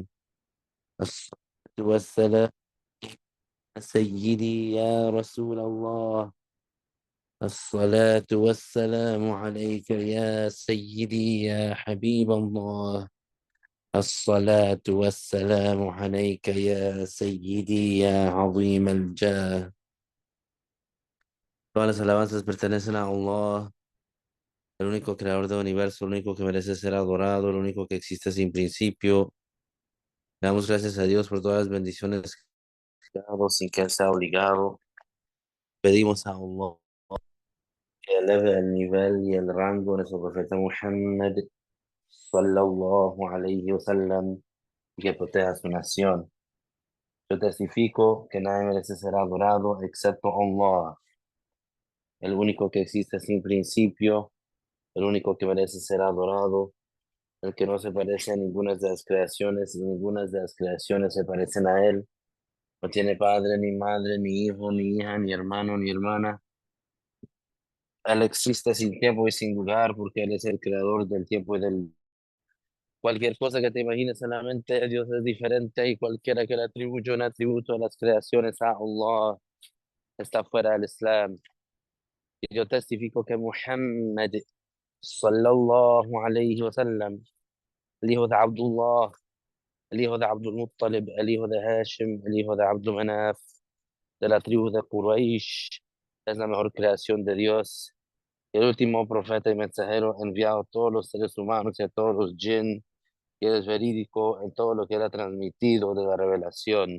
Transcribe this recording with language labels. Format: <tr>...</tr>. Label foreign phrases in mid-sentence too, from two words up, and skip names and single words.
<ar>الصلاة والسلام سيدي يا رسول الله. الصلاة والسلام عليك يا سيدي يا حبيب الله. الصلاة والسلام عليك يا سيدي يا عظيم الجاه.</ar> <es>Todas las alabanzas pertenecen a Allah, el único creador del universo, el único que merece ser adorado, el único que existe sin principio. Le damos gracias a Dios por todas las bendiciones que ha dado sin que Él sea obligado. Pedimos a Allah que eleve el nivel y el rango de su profeta Muhammad</es> <ar>صلى الله عليه وسلم,</ar> <es>y que proteja a su nación. Yo testifico que nadie merece ser adorado excepto Allah, el único que existe sin principio, el único que merece ser adorado, el que no se parece a ninguna de las creaciones y ninguna de las creaciones se parecen a él. No tiene padre, ni madre, ni hijo, ni hija, ni hermano, ni hermana. Él existe sin tiempo y sin lugar porque Él es el creador del tiempo y del... Cualquier cosa que te imagines en la mente, Dios es diferente, y cualquiera que le atribuya un atributo a las creaciones a Allah está fuera del Islam. Y yo testifico que Muhammad</es> <ar>صلى الله عليه وسلم,</ar> <es>el hijo de Abdullah, el hijo de Abdul Muttalib, el hijo de Hashim, el hijo de Abdul Manaf, de la tribu de Quraysh, es la mejor creación de Dios, el último profeta y mensajero enviado a todos los seres humanos y a todos los jinn, y es verídico en todo lo que era transmitido de la revelación.</es>